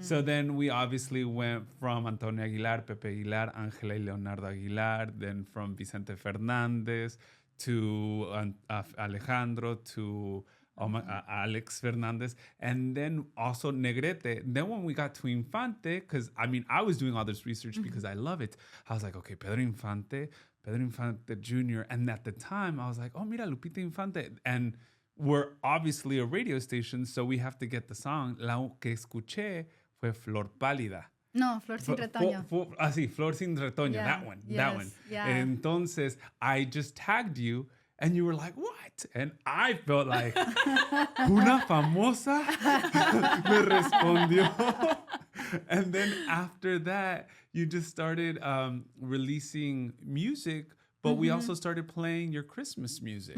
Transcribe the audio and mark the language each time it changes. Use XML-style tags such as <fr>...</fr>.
<en>So then we obviously went from Antonio Aguilar, Pepe Aguilar, Ángela y Leonardo Aguilar, then from Vicente Fernández to Alejandro to Alex Fernandez, and then also Negrete. Then when we got to Infante, because I mean, I was doing all this research because I love it. I was like, okay, Pedro Infante Jr. And at the time, I was like, oh, mira, Lupita Infante. And we're obviously a radio station, so we have to get the song.</en> <es>La que escuché fue Flor Pálida. No, Flor sin retoño. Sí, Flor sin retoño.</es> <en>Yeah, That one. yes, That one. yeah. Entonces, I just tagged you. And you were like, what? And I felt like,</en> <es>una famosa me respondió.</es> <en>And then after that, you just started releasing music, but we also started playing your Christmas music.</en>